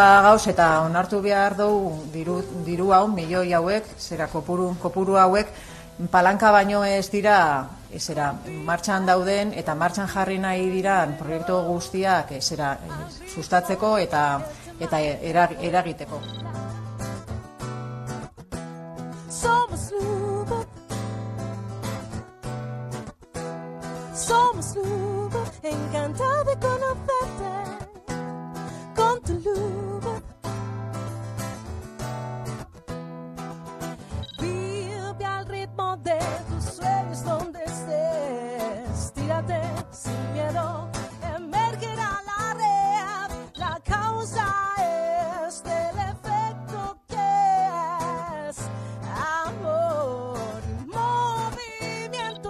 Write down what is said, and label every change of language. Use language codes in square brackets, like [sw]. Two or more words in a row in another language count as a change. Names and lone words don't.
[eu] gauz eta onartu behar dugu diru hau, milioi hauek, kopuru hauek, palanka baino ez dira martxan dauden eta martxan jarri nahi diran proiektu guztiak sustatzeko eta eragiteko. [es] Somos Lugo, encantado de conocerte con tu Lugo. Vive al ritmo de tus sueños donde estés, tírate sin miedo, emergerá la red, la causa es del efecto que es amor, movimiento.